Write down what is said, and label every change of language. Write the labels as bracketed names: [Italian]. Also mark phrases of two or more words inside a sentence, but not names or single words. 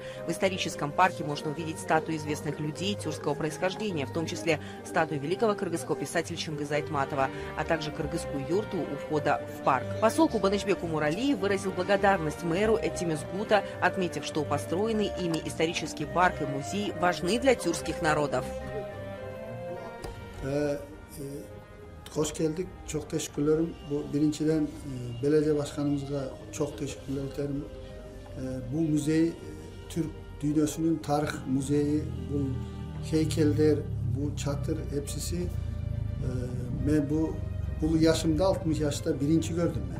[Russian] В историческом парке можно увидеть статуи известных людей тюркского происхождения, в том числе статую великого кыргызского писателя Чингиза Айтматова, а также кыргызскую юрту у входа в парк. Посол Кубанычбек Умуралиев выразил благодарность мэру Этимизгута, отметив, что построенный ими исторический парк и музей важны для тюркских народов. [Turkish] Hoş geldik. Çok teşekkürlerim. Bu birinciden belediye başkanımıza çok teşekkürler ederim. Bu müze Türk dünyasının tarih müzeyi, bu heykeller, bu çatır hepsi ben bu yaşımda 60 yaşta birinci gördüm ben.